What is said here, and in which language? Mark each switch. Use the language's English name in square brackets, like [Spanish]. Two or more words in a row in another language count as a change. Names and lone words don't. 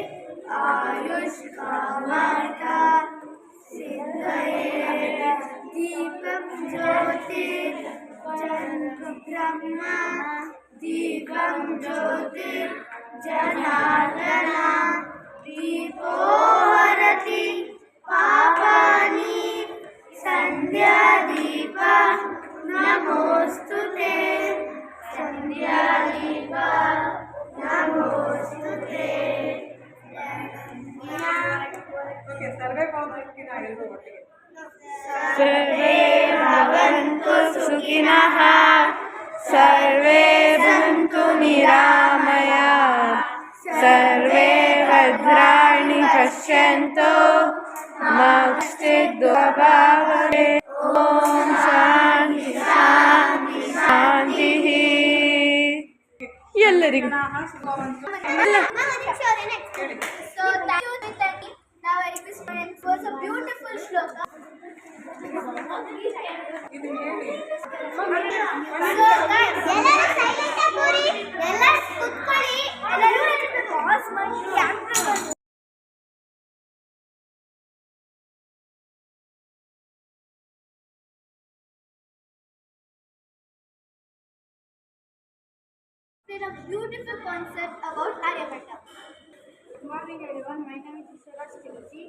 [Sanskrit] आयुष्कामार्थ सिद्धये दीपं ज्योतिर्ब्रह्मा दीपं ज्योतिर्जनार्दना दीपो हरति पापानि सन्ध्यादीप नमोऽस्तुते सन्ध्यादीप नमोऽस्तुते [Kannada] ಓಕೆ ಸರ್ವೇ ಪಾವತಿನ ಎಲ್ಲರೂ ಒಟ್ಟಿಗೆ [Sanskrit] सर्वे भवन्तु सुखिनः सर्वे सन्तु निरामयाः सर्वे भद्राणि पश्यन्तु मा कश्चित् दुःखभाग् ॐ शान्ति शान्ति शान्तिः ಎಲ್ಲರಿಗೂ [English] So thank you, Tanvi. Now I request parents for a beautiful shloka. [Kannada] ಇದು ಹೇಳಿ [English] So guys, [Kannada] ಎಲ್ಲರೂ silent ಆಗಿ ಎಲ್ಲರೂ ಕೂತ್ಕೊಳ್ಳಿ ಎಲ್ಲರೂ ಪಾಸ್ ಮಾಡಿ ಕ್ಯಾಮ್ರಾ [English] a beautiful concept about Aryabhatta. Good morning everyone, my name is Suraj Kilasi.